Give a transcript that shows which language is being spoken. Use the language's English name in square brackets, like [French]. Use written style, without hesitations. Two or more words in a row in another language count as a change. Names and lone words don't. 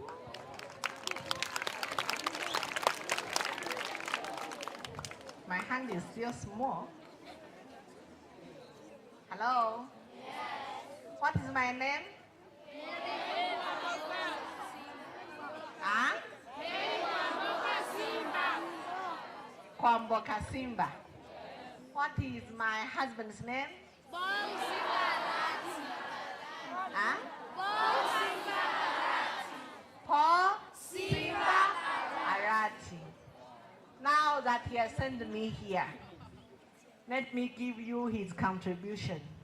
[English] My hand is still small. Hello? Yes. What is my name? Huh? Kwamboka Simba. What is my husband's name? Huh? Paul Simba Arati. Now that he has sent me here, let me give you his contribution.